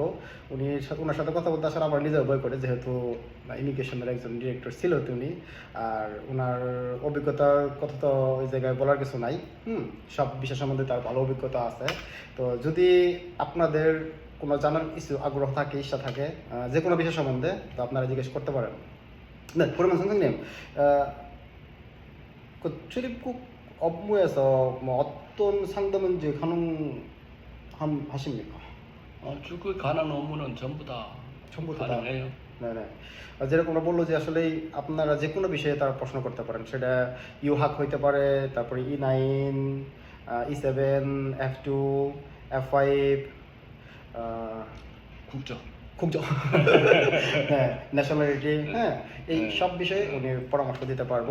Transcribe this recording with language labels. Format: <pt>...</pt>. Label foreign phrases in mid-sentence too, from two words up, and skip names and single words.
<bn>ওনার সাথে কথা বলতে আসলে আমার নিজেও ভয় করে, যেহেতু ইমিগ্রেশনের একজন ডিরেক্টর ছিল তিনি। আর ওনার অভিজ্ঞতার কথা তো ওই জায়গায় বলার কিছু নাই। সব বিষয় সম্বন্ধে তার ভালো অভিজ্ঞতা আছে। তো যদি আপনাদের কোনো জানার কিছু আগ্রহ থাকে, ইচ্ছা থাকে যে কোনো বিষয় সম্বন্ধে, তো আপনারা জিজ্ঞেস করতে পারেন।</bn> <ko>네, 그러면 선생님, 그 출입국 업무에서 뭐 어떤 상담인지 가능하십니까? 출국에 관한 업무는 전부 다 전부 다 가능해요. 네네.</ko> <bn>যেরকমটা বললো যে আসলেই আপনারা যে কোনো বিষয়ে তার প্রশ্ন করতে পারেন, সেটা ইউহাক হইতে পারে, তারপরে E9, E7, F2, F5,</bn> <ko>국적. 국적,</ko> <bn>হ্যাঁ, ন্যাশনালিটি, হ্যাঁ, এই সব বিষয়ে উনি পরামর্শ দিতে পারবো।</bn>